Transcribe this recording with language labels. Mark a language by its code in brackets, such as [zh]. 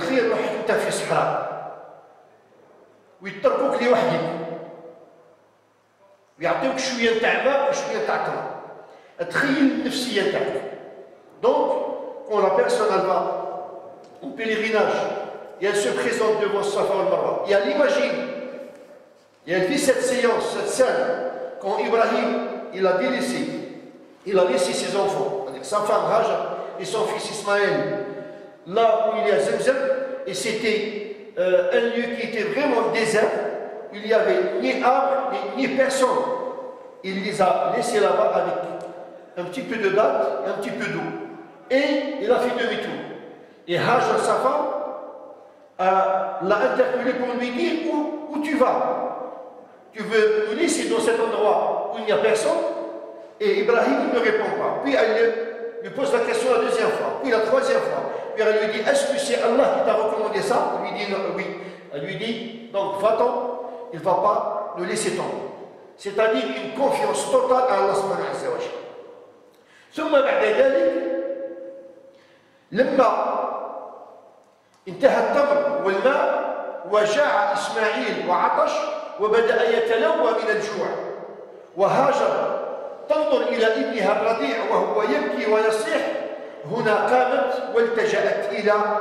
[ar] تخيل روحك أنت في صحراء ويتركوك لوحدك ويعطيوك شوية تاع ماء وشوية تاع تمر، تخيل النفسية تاعك. [fr] Donc, quand la personne elle va en pèlerinage et elle se présente devant Safa et Marwa. Et elle imagine, et elle vit cette séance, cette scène, quand Ibrahim, il a délaissé, il a laissé ses enfants, avec sa femme Hajar et son fils Ismaël, là où il y a Zemzem, et c'était un lieu qui était vraiment désert, il n'y avait ni arbre, ni personne. Il les a laissés là-bas avec un petit peu de date et un petit peu d'eau. Et il a fait demi-tour. Et Hajar, sa femme, l'a interpellé pour lui dire où tu vas. Tu veux nous laisser dans cet endroit où il n'y a personne? Et Ibrahim ne répond pas. Puis elle lui pose la question la deuxième fois, puis la troisième fois. Puis elle lui dit, est-ce que c'est Allah qui t'a recommandé ça? Il lui dit non, oui. Elle lui dit, donc va-t'en, il ne va pas nous laisser tomber. C'est-à-dire une confiance totale à Allah [ar] subhanahu wa ta'ala. ثم بعد ذلك لما انتهى التمر والماء وجاع إسماعيل وعطش وبدأ يتلوى من الجوع وهاجر تنظر إلى ابنها الرضيع وهو يبكي ويصيح هنا قامت والتجأت إلى